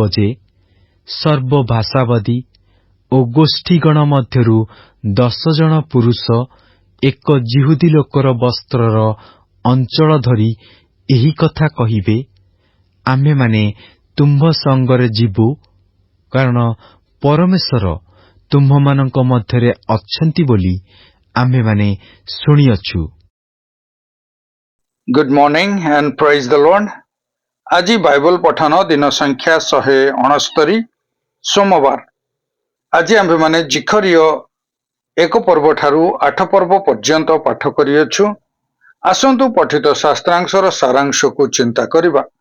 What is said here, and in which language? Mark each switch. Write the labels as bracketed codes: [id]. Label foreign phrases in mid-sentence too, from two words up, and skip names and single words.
[or] ଯେ ସର୍ବଭାଷାବାଦୀ ଓ ଗୋଷ୍ଠୀଗଣ ମଧ୍ୟରୁ 10 ଜଣ ପୁରୁଷ ଏକ ଯିହୁଦୀ ଲୋକର ବସ୍ତ୍ରର ଅଞ୍ଚଳ ଧରି ଏହି କଥା କହିବେ, ଆମ୍ଭେମାନେ ତୁମ୍ଭ ସଙ୍ଗରେ ଯିବୁ, କାରଣ ପରମେଶ୍ୱର ତୁମ୍ଭମାନଙ୍କ ମଧ୍ୟରେ ଅଛନ୍ତି ବୋଲି ଆମ୍ଭେମାନେ ଶୁଣିଅଛୁ। [en] Good morning and praise the Lord. [or] ଆଜି ବାଇବଲ ପଠନ ଦିନ ସଂଖ୍ୟା 169 ସୋମବାର। ଆଜି ଆମ୍ଭେମାନେ ଜିଖରିୟ 1 ପର୍ବ ଠାରୁ 8 ପର୍ବ ପର୍ଯ୍ୟନ୍ତ ପାଠ କରିଅଛୁ। ଆସନ୍ତୁ ପଠିତ ଶାସ୍ତ୍ରାଂଶର ସାରାଂଶକୁ ଚିନ୍ତା କରିବା।